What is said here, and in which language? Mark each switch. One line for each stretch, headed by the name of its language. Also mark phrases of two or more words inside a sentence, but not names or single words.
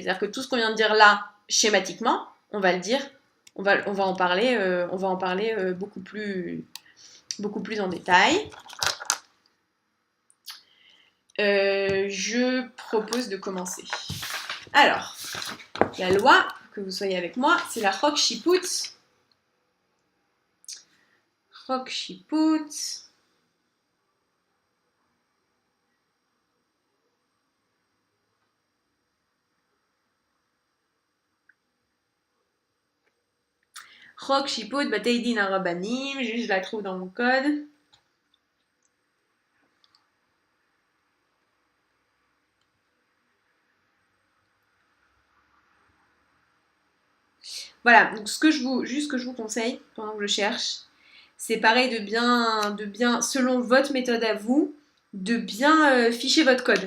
French: C'est-à-dire que tout ce qu'on vient de dire là, schématiquement, on va le dire, on va en parler beaucoup plus en détail. je propose de commencer. Alors, la loi, que vous soyez avec moi, c'est la Chok Shiput. Chok Shiput. Chok Shiput Batei Din HaRabbanim. Juste, je la trouve dans mon code. Voilà, donc ce que je vous conseille pendant que je cherche, c'est pareil de bien, selon votre méthode à vous, de bien ficher votre code.